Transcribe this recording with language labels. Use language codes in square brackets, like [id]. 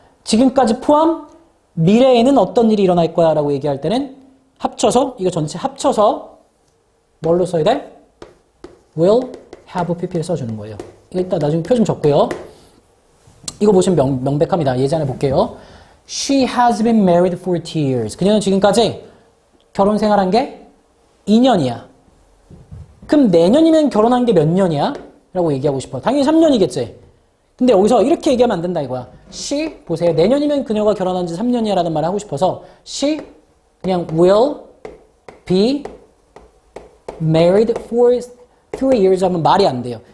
[ko] 지금까지 포함 미래에는 어떤 일이 일어날 거야 라고 얘기할 때는 합쳐서 이거 전체 합쳐서 뭘로 써야 돼? will have pp를 써주는 거예요. 일단 나중에 표 좀 적고요. 이거 보시면 명백합니다. 예전에 볼게요. [en] She has been married for 2 years. [ko] 그녀는 지금까지 결혼 생활한 게 2년이야. 그럼 내년이면 결혼한 게 몇 년이야? 라고 얘기하고 싶어. 당연히 3년이겠지. 근데 여기서 이렇게 얘기하면 안 된다 이거야. She, 보세요. 내년이면 그녀가 결혼한 지 3년이야 라는 말을 하고 싶어서 she 그냥 [en] will be married for 3 years [ko] 하면 말이 안 돼요.